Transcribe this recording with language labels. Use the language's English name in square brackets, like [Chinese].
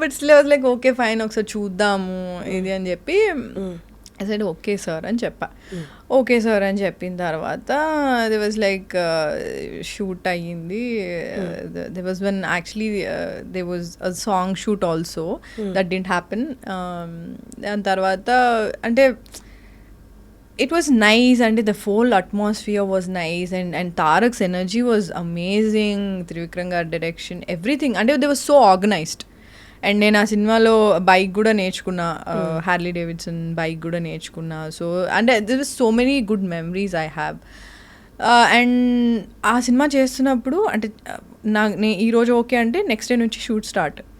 [English] but still I was like okay fine [Telugu] ఒకసారి చూద్దాము ఇది అని చెప్పి [English] I said okay sir అని చెప్పా. [Telugu] ఓకే సార్ అని చెప్పిన తర్వాత [English] they was like [Telugu] షూట్ అయ్యింది. [English] They was one actually they was a song shoot also that didn't happen. [Telugu] దాని తర్వాత అంటే [English] it was nice and the whole atmosphere was nice and Tarak's energy was amazing, Trivikram gaరి direction, everything, and they were so organized. [Telugu] And నేను ఆ సినిమాలో bike కూడా నేర్చుకున్నా, Harley Davidson bike కూడా నేర్చుకున్నా. [English] So అంటే there was so many good memories I have. And [Telugu] ఆ cinema చేస్తున్నప్పుడు అంటే ఈరోజు [English] Okay అంటే next day నుంచి shoot start.